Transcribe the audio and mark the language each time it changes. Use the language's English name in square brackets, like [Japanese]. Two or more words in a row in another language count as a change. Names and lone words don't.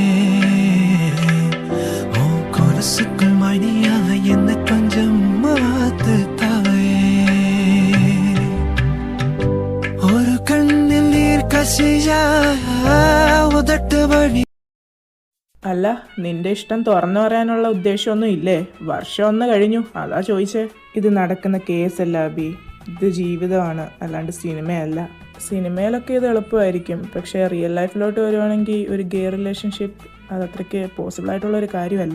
[Tamil] ஓ கொலுசுக்குள் மணியாக என்னை கொஞ்சம் மாத்து தவே. ஒரு கண்ணில் நீர் கசியா உதட்டு வழி. [Malayalam] അല്ല, നിന്റെ ഇഷ്ടം തുറന്നു പറയാനുള്ള ഉദ്ദേശമൊന്നും ഇല്ലേ? വർഷം 1 കഴിഞ്ഞു, അതാ ചോദിച്ചേ. ഇത് നടക്കുന്ന കേസല്ല അബി, ഇത് ജീവിതമാണ്, അല്ലാണ്ട് സിനിമയല്ല. സിനിമയിലൊക്കെ ഇത് എളുപ്പമായിരിക്കും, പക്ഷേ [English] real life [Malayalam] വരുവാണെങ്കിൽ ഒരു [English] gay relationship [Malayalam] അതത്രയ്ക്ക് പോസിബിൾ ആയിട്ടുള്ള ഒരു കാര്യമല്ല.